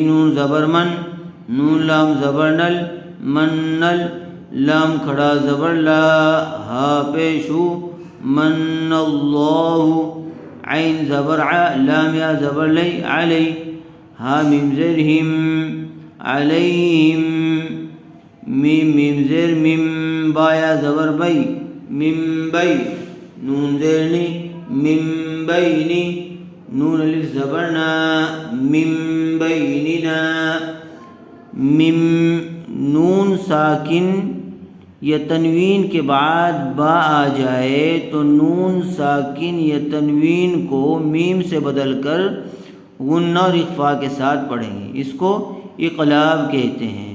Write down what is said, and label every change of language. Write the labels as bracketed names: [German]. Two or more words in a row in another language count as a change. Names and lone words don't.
[Urdu] نون زبر من، نون لام زبر نل منل، لام کھڑا زبر لا، ہا پیش او، من اللہ، عین زبر ع، لام یا زبر لی علی، ہا میم زیر ہم علیہم، میم میم زیر مم، با یا زبر بی مم بی، نون زیر نی مم بینی، نون الف زبر نا مم بیننا، مم نون ساکن یا تنوین کے بعد با آ جائے تو نون ساکن یا تنوین کو میم سے بدل کر غنہ اور اخفاء کے ساتھ پڑھیں گے، اس کو اقلاب کہتے ہیں۔